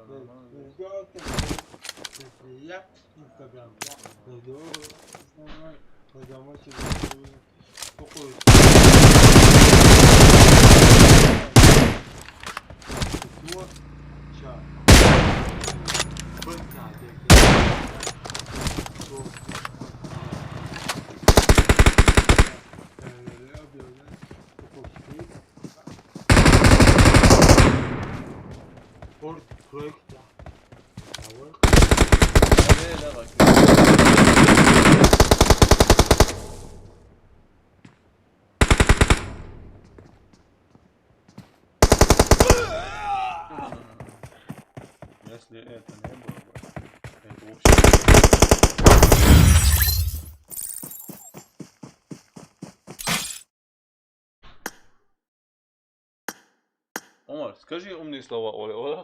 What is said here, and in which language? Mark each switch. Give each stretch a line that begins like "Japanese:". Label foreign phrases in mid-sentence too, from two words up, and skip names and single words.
Russian: я Инстаграм. Потому что такой чат.
Turkish: Hadi hele bak.
Russian: Если это не было бы, это вообще... Омар, скажи умные слова, Оля.